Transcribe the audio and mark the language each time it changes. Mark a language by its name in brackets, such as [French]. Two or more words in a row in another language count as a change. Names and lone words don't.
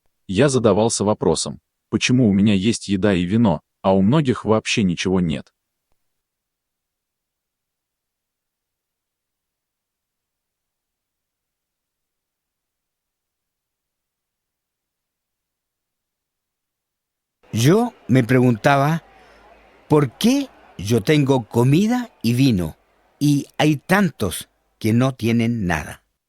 [Russian] Я задавался вопросом, почему у меня есть еда и вино, а у многих вообще ничего нет. [Spanish] Yo me preguntaba, ¿por qué yo tengo comida y vino y hay tantos que no tienen nada?